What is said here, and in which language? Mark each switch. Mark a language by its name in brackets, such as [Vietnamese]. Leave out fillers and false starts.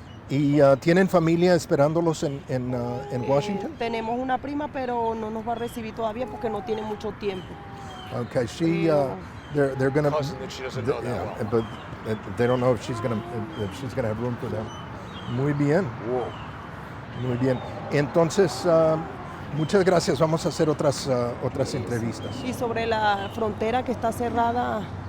[Spanish] ¿Y tienen familia esperándolos en Washington? Tenemos una prima, pero no nos va a recibir todavía porque no tiene mucho tiempo. [English] Okay, they're gonna. Cousin that she doesn't know that well. But they don't know if she's gonna have room for them. [Spanish] Muy bien. Whoa. Muy bien. Entonces, muchas gracias. Vamos a hacer otras entrevistas. Y sobre la frontera que está cerrada.